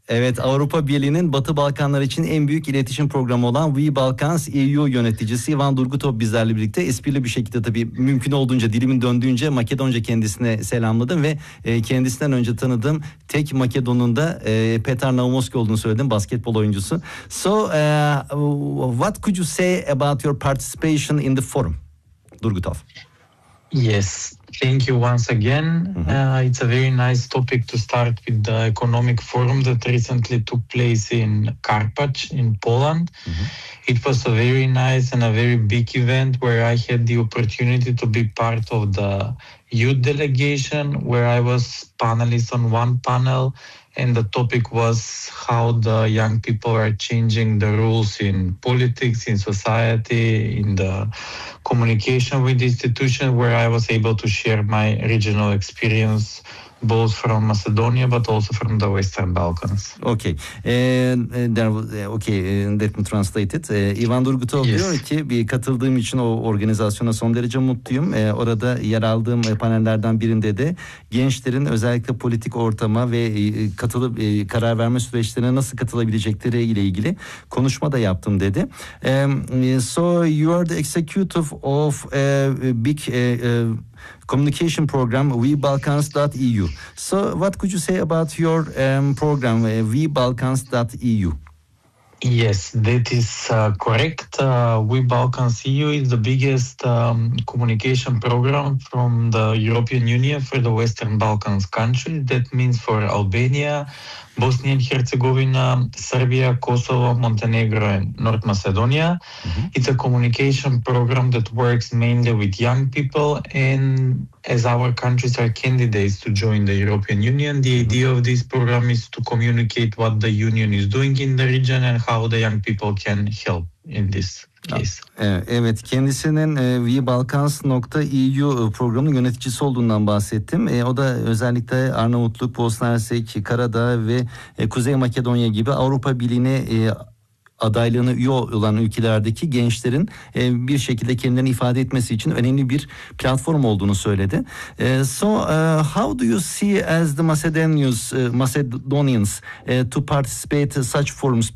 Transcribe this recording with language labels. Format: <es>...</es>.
<tr>Evet, Avrupa Birliği'nin Batı Balkanlar için en büyük iletişim programı olan We Balkans EU yöneticisi Ivan Durgutov bizlerle birlikte esprili bir şekilde, tabii mümkün olduğunca dilimin döndüğünce Makedonca kendisine selamladım ve kendisinden önce tanıdığım tek Makedon'un da Petar Naumovski olduğunu söyledim, basketbol oyuncusu.</tr> <en>So, what could you say about your participation in the forum, Durgutov? Yes, thank you once again. It's a very nice topic to start with the economic forum that recently took place in Karpacz in Poland. It was a very nice and a very big event where I had the opportunity to be part of the youth delegation, where I was panelist on one panel, and the topic was how the young people are changing the rules in politics, in society, in the communication with the institution, where I was able to share my regional experience both from Macedonia but also from the Western Balkans. Okay. Let me translate it. Ivan Durgutov Yes.</en> <tr>diyor ki, bir katıldığım için o organizasyona son derece mutluyum. Orada yer aldığım panellerden birinde de gençlerin özellikle politik ortama ve katılıp karar verme süreçlerine nasıl katılabilecekleri ile ilgili konuşma da yaptım dedi.</tr> <en>So you are the executive of big communication program WeBalkans.eu. So what could you say about your program WeBalkans.eu? Yes, that is correct. We Balkans EU is the biggest communication program from the European Union for the Western Balkans countries. That means for Albania, Bosnia and Herzegovina, Serbia, Kosovo, Montenegro, and North Macedonia. It's a communication program that works mainly with young people. And as our countries are candidates to join the European Union, the idea of this program is to communicate what the Union is doing in the region and how the young people can help in this case.</en> <tr>Evet, kendisinin WeBalkans.eu programının yöneticisi olduğundan bahsettim. O da özellikle Arnavutluk, Bosna Hersek, Karadağ ve Kuzey Makedonya gibi Avrupa Birliği'ne adaylığını üye olan ülkelerdeki gençlerin bir şekilde kendilerini ifade etmesi için önemli bir platform olduğunu söyledi.</tr> <en>So, how do you see as the Macedonians to participate such forums?</en>